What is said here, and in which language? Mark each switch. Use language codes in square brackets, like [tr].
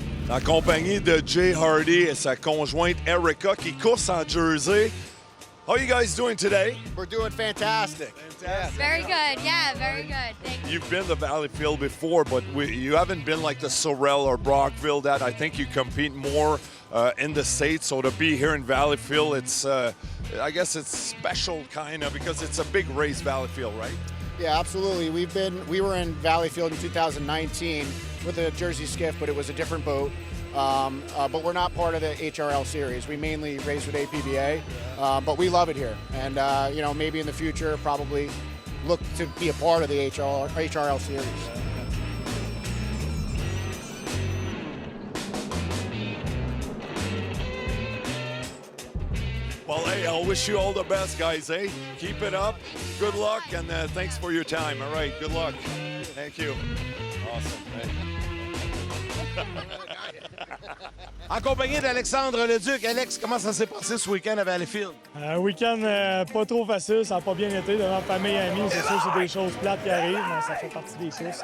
[fr] En compagnie de Jay Hardy et sa conjointe Erica qui course en Jersey. [en] How are you guys doing today? We're doing fantastic. Very good. Yeah, very good. Thank you. You've been to Valleyfield before, but you haven't been like the Sorel or Brockville. That I think you compete more in the States. So to be here in Valleyfield, it's I guess it's special kind of because it's a big race, Valleyfield, right? Yeah, absolutely. We were in Valleyfield in 2019 with a Jersey Skiff, but it was a different boat. But we're not part of the HRL series. We mainly race with APBA, but we love it here. And you know, maybe in the future, probably look to be a part of the HRL series. Well, hey, I'll wish you all the best, guys. Hey, keep it up. Good luck, and thanks for your time. All right, good luck. Thank you. Awesome. Hey. [fr] En compagnie d'Alexandre Leduc. Alex, comment ça s'est passé ce week-end à Valleyfield? Un week-end pas trop facile, ça n'a pas bien été devant famille et amis. C'est sûr, c'est des choses plates qui arrivent, mais ça fait partie des courses.